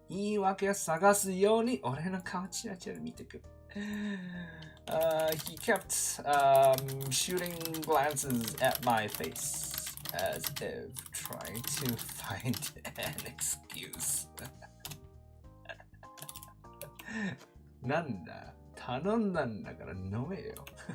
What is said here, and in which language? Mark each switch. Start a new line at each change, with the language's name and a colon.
Japanese: 言い訳を探すように俺の顔チラチラ見てくる。
English: He kept shooting glances at my face as if trying to find an excuse.
Japanese: なんだ頼んだんだから飲めよ。